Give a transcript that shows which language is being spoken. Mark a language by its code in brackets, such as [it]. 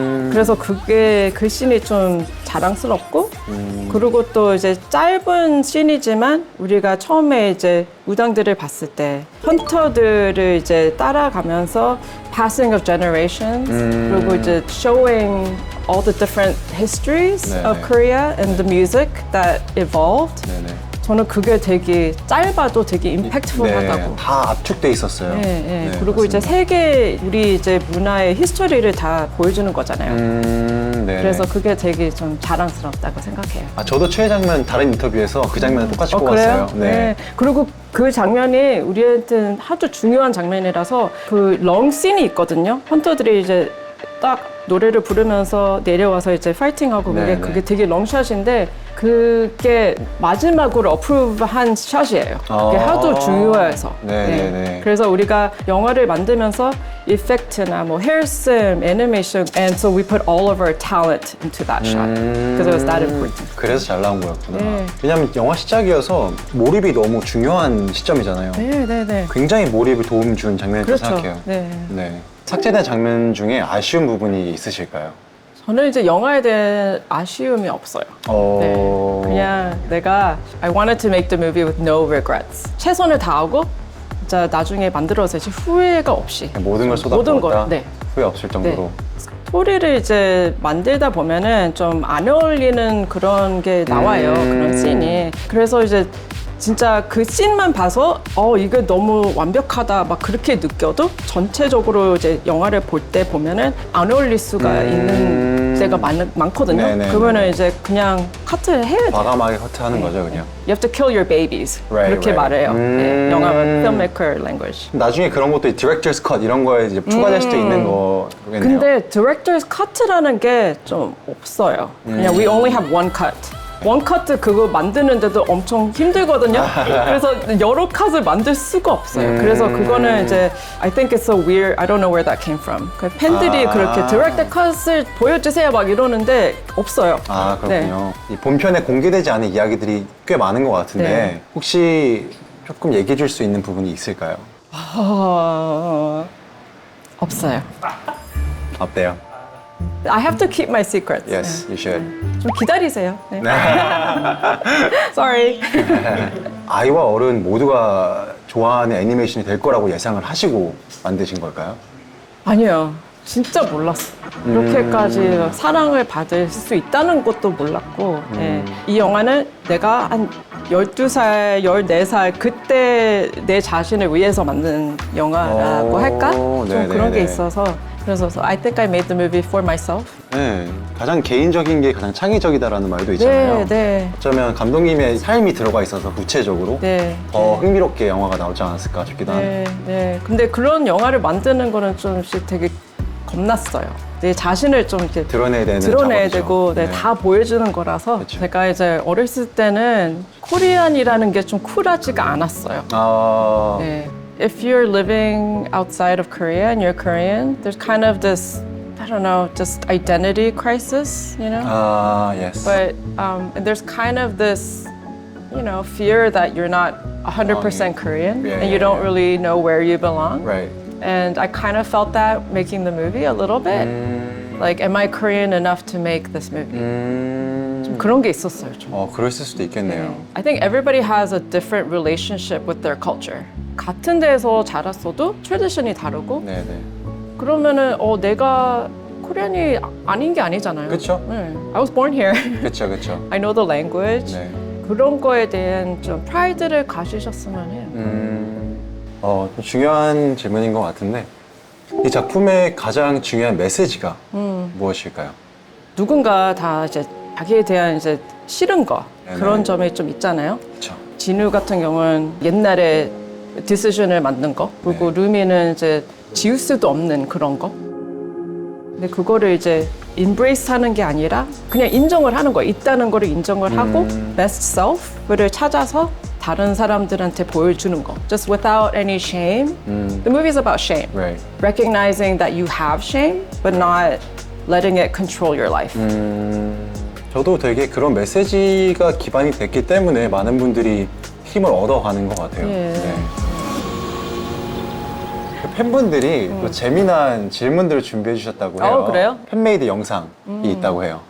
[ko] 그래서 그게 그 씬이 좀 자랑스럽고 그리고 또 이제 짧은 씬이지만 우리가 처음에 이제 무당들을 봤을 때 헌터들을 이제 따라가면서 [en] passing of generations [ko] 그리고 이제 [en] showing all the different histories [ko] 네네. [en] of Korea and the music that evolved. [ko] 네네. 저는 그게 되게 짧아도 되게 임팩트풀하다고. 다 압축돼 있었어요. 네, 그리고 이제 세계 우리 이제 문화의 히스토리를 다 보여주는 거잖아요. 네네. 그래서 그게 되게 좀 자랑스럽다고 생각해요. 저도 최애 장면 다른 인터뷰에서 그 장면을 똑같이 그래요? 뽑았어요. 네. 그리고 그 장면이 우리한테는 아주 중요한 장면이라서 그 렁씬이 있거든요. 헌터들이 이제 딱 노래를 부르면서 내려와서 이제 파이팅하고 네, 그게 되게 렁샷인데 그게 마지막으로 어프로브한 샷이에요. 그게 하도 중요해서. 네. 그래서 우리가 영화를 만들면서 이펙트나 뭐 헤어슴, 애니메이션, [en] and so we put all of our talent into that shot because it was that important. [ko] 그래서 잘 나온 거였구나. 네. 왜냐면 영화 시작이어서 몰입이 너무 중요한 시점이잖아요. 네. 굉장히 몰입에 도움 준 장면이라고 그렇죠. 생각해요. 네. 삭제된 장면 중에 아쉬운 부분이 있으실까요? 저는 이제 영화에 대한 아쉬움이 없어요. 네. 그냥 내가 [en] I wanted to make the movie with no regrets. [ko] 최선을 다하고 진짜 나중에 만들어서 이제 후회가 없이 모든 걸 모든 걸, 쏟아부었다. 네. 후회 없을 정도로. 스토리를 이제 만들다 보면은 좀 안 어울리는 그런 게 나와요. 그런 씬이. 그래서 이제 진짜 그 씬만 봐서 이게 너무 완벽하다 막 그렇게 느껴도 전체적으로 이제 영화를 볼 때 보면은 안 어울릴 수가 있는 때가 많거든요. 네네네. 그러면은 이제 그냥 카트를 해야 돼요. 과감하게 커트하는 거죠, 그냥. [en] You have to kill your babies. Right, [ko] 그렇게 [en] right. [ko] 말해요. 네, 영화 [en] filmmaker language. [ko] 나중에 그런 것도 이 디렉터스 컷 이런 거에 이제 추가될 수도 있는 거겠네요. 근데 director's cut라는 게 좀 없어요. 그냥 [en] we only have one cut. [ko] 원 카트 그거 만드는데도 엄청 힘들거든요. 그래서 여러 컷을 만들 수가 없어요. 그래서 그거는 이제 [en] I think it's so weird. I don't know where that came from. [ko] 그 팬들이 그렇게 director 컷을 보여주세요 막 이러는데 없어요. 아, 네. 그렇군요. 이 본편에 공개되지 않은 이야기들이 꽤 많은 것 같은데 네. 혹시 조금 얘기해 줄 수 있는 부분이 있을까요? 없어요. 어때요? [en] I have to keep my secrets. Yes, you should. [ko] 좀 기다리세요. 네. [en] Sorry. [ko] 아이와 어른 모두가 좋아하는 애니메이션이 될 거라고 예상을 하시고 만드신 걸까요? 아니요. 진짜 몰랐어. 이렇게까지 사랑을 받을 수 있다는 것도 몰랐고, 예. 이 영화는 내가 한 12살, 14살 그때 내 자신을 위해서 만든 영화라고 할까? 좀 네네네. 그런 게 있어서. 그래서 [en] I think I made the movie for myself. [ko] 네, 가장 개인적인 게 가장 창의적이다라는 말도 있잖아요. 네, 네. 어쩌면 감독님의 삶이 들어가 있어서 구체적으로 네. 더 흥미롭게 영화가 나오지 않았을까 싶기도 하네요. 네, 네. 근데 그런 영화를 만드는 거는 좀씩 되게 겁났어요. 내 자신을 좀 이렇게 드러내야 되는 드러내야 작업이죠. 되고 네, 네. 다 보여주는 거라서 그쵸. 제가 이제 어렸을 때는 코리안이라는 게 좀 쿨하지가 않았어요. 아, 네. [en] If you're living outside of Korea and you're Korean, there's kind of this, I don't know, just identity crisis, you know? 아, yes. But and there's kind of this, you know, fear that you're not 100% Korean Yeah, and you yeah, don't yeah. really know where you belong. Right. And I kind of felt that making the movie a little bit. Like, am I Korean enough to make this movie? [ko] 좀 그런 게 있었어요, 좀. 그랬을 수도 있겠네요. [en] I think everybody has a different relationship with their culture. [ko] 같은 데에서 자랐어도 트래디션이 다르고 네네. 그러면은 내가 코리안이 아닌 게 아니잖아요. 그쵸? [en] 네. I was born here. [ko] 그쵸, 그쵸. [en] I know the language. [ko] 네. 그런 거에 대한 좀 프라이드를 가지셨으면 해요. 좀 중요한 질문인 것 같은데 이 작품의 가장 중요한 메시지가 무엇일까요? 누군가 다 이제 자기에 대한 이제 싫은 거 네네. 그런 점이 좀 있잖아요. 그쵸. 진우 같은 경우는 옛날에 디시전을 만든 거 그리고 네. 루미는 이제 지울 수도 없는 그런 거. 근데 그거를 이제 embrace 하는 게 아니라 그냥 인정을 하는 거예요. 있다는 거를 인정을 하고 best self를 찾아서 다른 사람들한테 보여주는 거. [en] Just without any shame. The movie is about shame. Right. Recognizing that you have shame, but not letting it control your life. [ko] 저도 되게 그런 메시지가 기반이 됐기 때문에 많은 분들이 힘을 얻어가는 것 같아요. 예. 네. 팬분들이 또 재미난 질문들을 준비해 주셨다고 해요. 그래요? 팬메이드 영상이 있다고 해요.